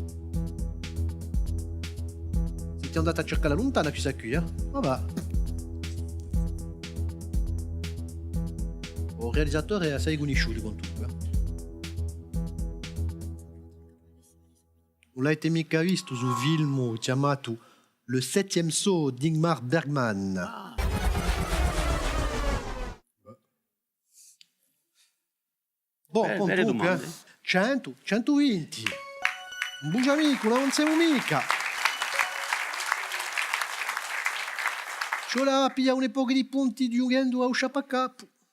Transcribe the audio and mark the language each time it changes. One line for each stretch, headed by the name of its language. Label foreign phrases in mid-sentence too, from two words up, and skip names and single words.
Italian: Siete andati a cercare lontana questa qui, eh? Vabbè. Il realizzatore è assai conosciuto con tutto. Non l'avete mica visto su film chiamato Le septième saut d'Ingmar Bergman. Boh, Belle comunque, domande. 100, 120. Un buon amico, non siamo mica. Ci voleva pigliare un po' di punti giungendo a uscire a capo.